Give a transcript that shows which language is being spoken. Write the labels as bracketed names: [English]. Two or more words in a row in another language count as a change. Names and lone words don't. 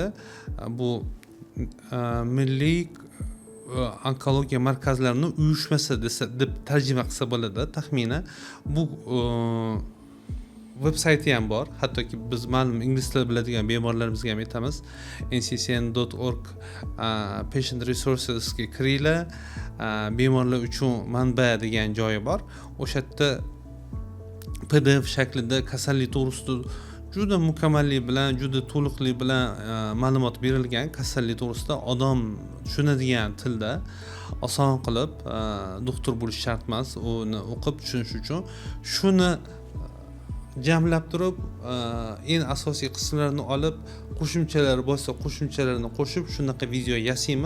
[Uzbek] Bu milliy onkologiya markazlarining uyushmasi deb tarjima qilsa bo'ladi taxminan. Bu veb-sayti ham bor. Hattoki biz ma'lum ingliz tili biladigan bemorlarimizga ham aytamiz. nccn.org [English] patient resources [Uzbek] ga kiringlar. Bemorlar uchun manba degan joyi bor. O'sha yerda PDF shaklida kasallik to'g'risida juda mukammallik bilan, juda to'liqlik bilan ma'lumot berilgan. Kasallik to'g'risida odam tushunadigan tilda oson qilib, doktor bo'lish shart emas, uni o'qib tushunish uchun shuni jamlab turib, eng asosiy qismlarini olib, qo'shimchalar bo'lsa, qo'shimchalarni qo'shib shunaqa video yasaymiz.